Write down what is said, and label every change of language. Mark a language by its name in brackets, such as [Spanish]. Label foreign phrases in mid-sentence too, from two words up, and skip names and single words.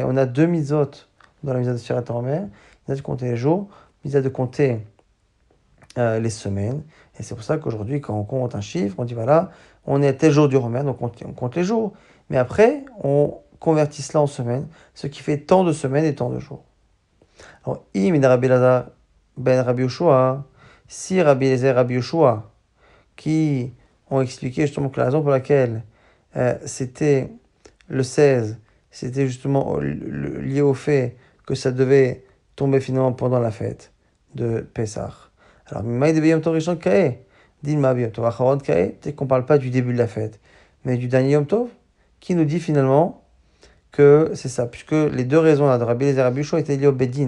[French] On a deux mizot dans la mizot de [Hebrew] ספירת העומר, [French] mizot de compter les jours, mizot de compter les semaines. Et c'est pour ça qu'aujourd'hui, quand on compte un chiffre, on dit voilà, on est à tel jour du Homer, donc on compte les jours. Mais après, on convertit cela en semaines, ce qui fait tant de semaines et tant de jours. Alors, Rabbi Elazar ben Rabbi Yoshua, si Rabbi Elazar et Rabbi Yoshua, qui ont expliqué justement que la raison pour laquelle c'était le 16, c'était justement lié au fait que ça devait tomber finalement pendant la fête de Pessah. Alors, peut-être qu'on ne parle pas du début de la fête, mais du dernier [Hebrew] יום טוב, [French] qui nous dit finalement que c'est ça, puisque les deux raisons là de Rabbi Elazar et Rabbi Yoshua étaient liées au Beddin.